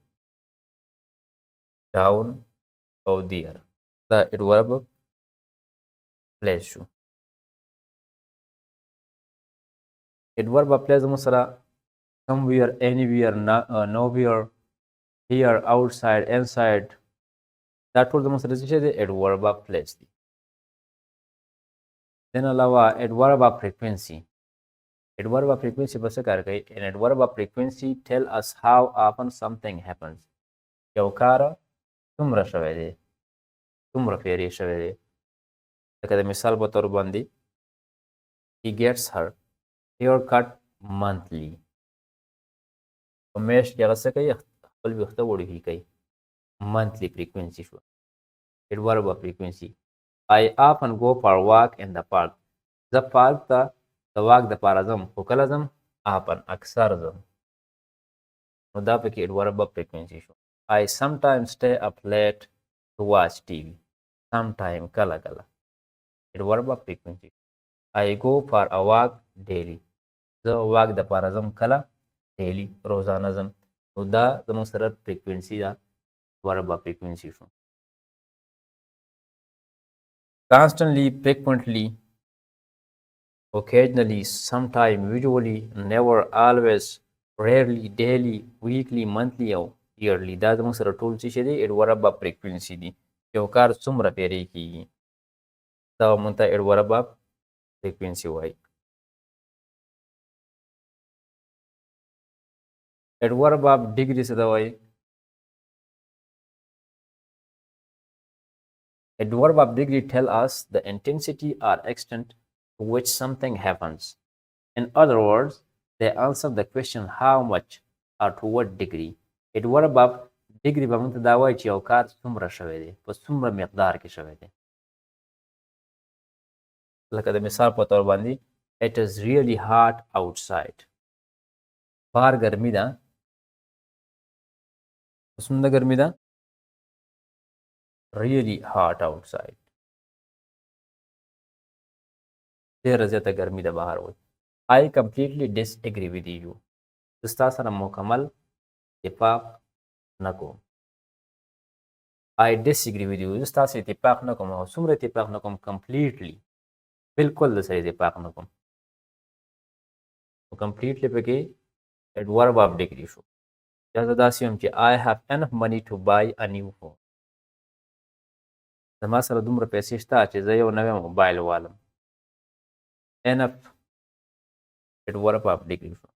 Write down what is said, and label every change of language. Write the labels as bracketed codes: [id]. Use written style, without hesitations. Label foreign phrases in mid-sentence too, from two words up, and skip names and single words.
[en] down او there دا adverb of place شو adverb of place [ps] زموږ سره [en] somewhere anywhere nowhere here outside inside [ps] دا ټول زموږ سره څه دی [en] adverb of place دی [ps] دین علاوه [en] adverb of frequency adverb of frequency [ps] په څه کار کوي [en] an adverb of frequency tell us how often something happens [ps] یو کار څومره شوی دی څومره پیری شوی دی لکه د مثال په طور باندې [en] he gets her haircut monthly [ps] په میاشت کې هغه څه کوي خپل ویښته وړوکي کوي [en] monthly frequency [ps] شو [en] adverb of frequency I often go for walk in the park [ps] زه پارک ته د واک دپاره ځم خو کله ځم [en] often [ps] اکثر ځم نو دا پکې [en] adverb of frequency شو I sometimes stay up late to watch TV sometime [ps] کله کله [en] adverb of frequency I go for a walk daily [ps] زه واک دپاره ځم کله [en] daily [ps] روزانه ځم نو دا زموږ سره [en] frequency ده adverb of frequency شو constantly frequently occasionally sometime usually never always rarely daily weekly monthly او yearly [ps] دا زموږ سره ټول څه شي دی [en] adverb of frequency [ps] دي یو کار څومره پیری کیږي دا مونږ ته [en] adverb of frequency وایي. adverb of degree [ps] څه ته وایي؟ [en] adverb of degree tell us the intensity or extent to which something happens. In other words, they answer the question how much or to what degree. adverb of degree [ps] به موږ ته دا وایي چې یو کار څومره شوی دی، په څومره مقدار کې شوی دی. لکه د مثال په تور باندې [en] it is really hot outside. [ps] بهر ګرمي ده. څومره ګرمي ده؟ [en] really hot outside. [ps] ډېره زیاته ګرمي ده بهر وایي. [en] I completely disagree with you. [ps] زه ستا سره مکمل اتفاق نه کوم. [en] I disagree with you. [ps] زه ستا سره اتفاق نه کوم. او څومره اتفاق نه کوم؟ completely. بالکل د سره اتفاق نه کوم. completely پکې [en] adverb of degree [ps] شو. یا زه داسې یم چې [en] I have enough money to buy a new phone. [ps] زما سره دومره پیسې شته چې زه یو نوی موبایل والم. [en] enough adverb of degree شو.